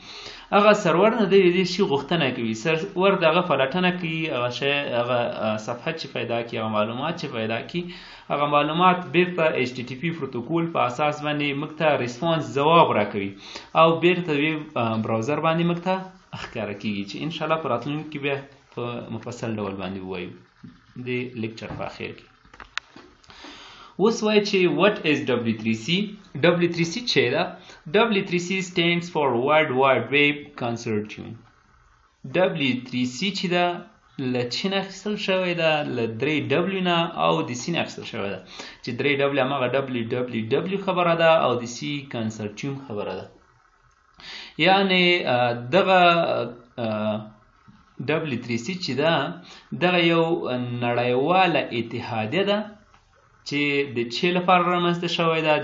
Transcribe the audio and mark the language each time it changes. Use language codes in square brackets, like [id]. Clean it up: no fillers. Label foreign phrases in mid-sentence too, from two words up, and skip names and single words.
[ps] هغه سرور نه د دې شي غوښتنه کوي، سرور دغه پلټنه کوي، هغه صفحه چې پیدا کړي، هغه معلومات چې پیدا کړي، هغه معلومات بیرته HTTP پروتوکول په اساس باندې موږ ته ریسپانس ځواب راکوي او بیرته ویب براوزر باندې موږ ته ښکاره کیږي چې انشاءالله په راتلونکي کې بیا په مفصل ډول باندې ووایو د لیکچر په اخر کې. اوس وایي چې [en] what is W3C. W3C [ps] چې ده [en] W3C stands for World Wide Web Consortium. [ps] W3C چې ده له چین اخیستل شوی ده، له 3W نه او د C نه اخیستل شوی ده چې 3W همغه www خبره ده او د C کنسرټیوم خبره ده. یعنې دغه W3C چې ده دغه یو نړیواله اتحادیه ده چې د چی لپاره رامنځته شوی ده؟